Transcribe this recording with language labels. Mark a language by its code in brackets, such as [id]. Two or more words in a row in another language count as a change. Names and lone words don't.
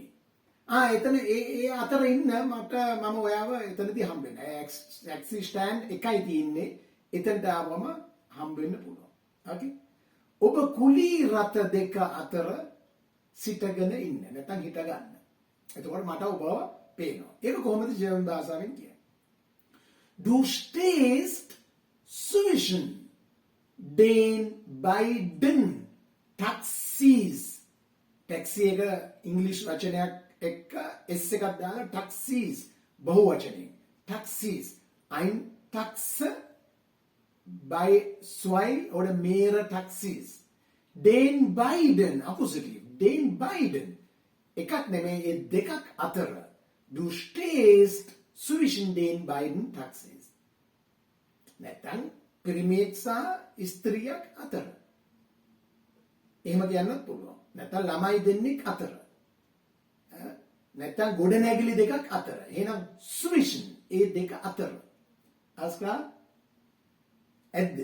[si] එතන ඒ අතර ඉන්න මම ඔයාව එතනදී හම්බෙන්න. [en] taxi stand [si] එකයි තියෙන්නේ. එතනට ආවම හම්බෙන්න පුළුවන්. ඕකේ? ඔබ කුලී රථ දෙක අතර සිටගෙන ඉන්න. නැත්නම් හිට ගන්න. එතකොට මට ඔබව පේනවා. ඒක කොහොමද ජර්මන් භාෂාවෙන් කියන්නේ? [de] Du stehst zwischen den beiden Taxis. [si] ටැක්සි එක ඉංග්‍රීසි වචනයක් එක්ක S එකක් දාලා taxis බහු වචනයෙන්. [de] Taxis. Ein Taxe bei zwei oder mehrere Taxis. Den beiden Akkusativ. Den beiden. [si] එකක් නෙමෙයි ඒ දෙකක් අතර. [de] Du stehst zwischen den beiden Taxis. [si] නැත්නම් පිරිමියෙක් සහ ස්ත්‍රියක් අතර. එහෙම කියන්නත් පුළුවන්. නැත්නම් ළමයි දෙන්නෙක් අතර. නැත්නම් ගොඩනැගිලි දෙකක් අතර. එහෙනම් zwischen ඒ දෙක අතර. අස්කා ඇද්ද?